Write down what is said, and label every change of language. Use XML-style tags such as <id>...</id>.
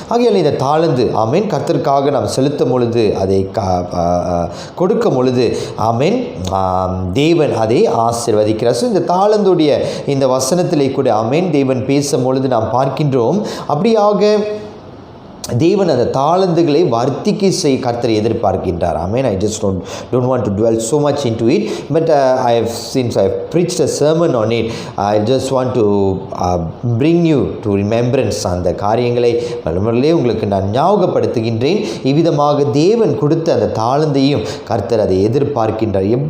<ta>ஆகையால் இந்த தாளந்து, ஆமென், கர்த்தருக்காக நாம் செலுத்தும் பொழுது, அதை கொடுக்கும் பொழுது, ஆமென், தேவன் அதை ஆசீர்வதிக்கிறார். ஸோ இந்த தாளந்துடைய இந்த வசனத்திலே கூட, ஆமென், தேவன் பேசும் பொழுது நாம் பார்க்கின்றோம் அப்படியாக தேவன் அந்த தாளந்துகளை வர்த்திக்கை செய்ய கர்த்தர் எதிர்பார்க்கின்றார். ஆமென்.</ta> <en>I just don't want to dwell so much into it, but since I have preached a sermon on it, I just want to bring you to remembrance</en> <ta>அந்த காரியங்களை மறுமுறையிலே உங்களுக்கு நான் ஞாபகப்படுத்துகின்றேன். இவ்விதமாக தேவன் கொடுத்த அந்த தாளந்தையும் கர்த்தர் அதை எதிர்பார்க்கின்றார்.</ta>